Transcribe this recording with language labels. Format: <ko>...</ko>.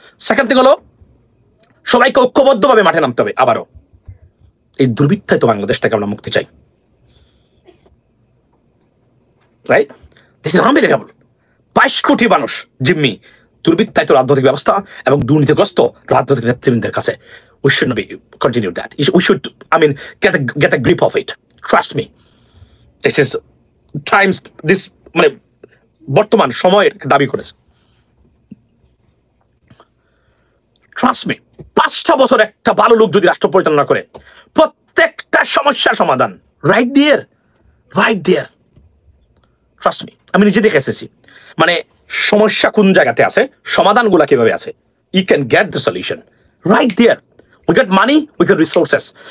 <en>second thing</en> <bn>হলো, সবাইকে ঐক্যবদ্ধভাবে মাঠে নামতে হবে। আবারও এই দুর্বৃত্তায় তো বাংলাদেশ থেকে আমরা মুক্তি চাই, রাইট?</bn> <en>This is unbelievable.</en> <bn>22 কোটি মানুষ জিম্মি দুর্বৃত্তায়িত রাজনৈতিক ব্যবস্থা এবং দুর্নীতিগ্রস্ত রাজনৈতিক নেতৃবৃন্দের কাছে।</bn> <en>We should not be continue that. We should, get a grip of it. Trust me. This is times, this</en> <bn>মানে বর্তমান সময়ের দাবি করেছে।</bn> <en>Trust me.</en> <bn>5টা বছর একটা ভালো লোক যদি রাষ্ট্র পরিচালনা করে, প্রত্যেকটা সমস্যার সমাধান</bn> <en>right there. Trust me.</en> <bn>আমি নিজে দেখে এসেছি, মানে সমস্যা কোন জায়গাতে আছে, সমাধানগুলা কিভাবে আছে।</bn> <en>You can get the solution right there. We get money, we get resources.</en>